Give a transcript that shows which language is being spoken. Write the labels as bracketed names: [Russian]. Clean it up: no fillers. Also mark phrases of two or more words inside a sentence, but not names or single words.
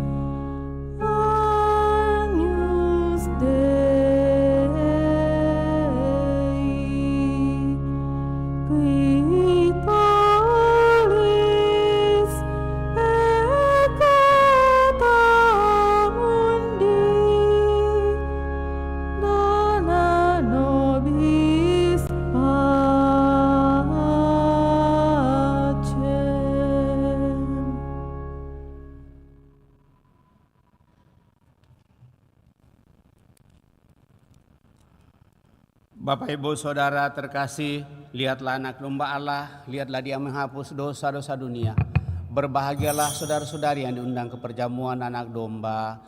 [Latin] Agnus Dei, qui tollis peccata mundi, dona nobis pacem. [Indonesian] Bapak Ibu Saudara terkasih, lihatlah anak domba Allah, lihatlah dia menghapus dosa-dosa dunia. Berbahagialah saudara-saudari yang diundang ke perjamuan anak domba.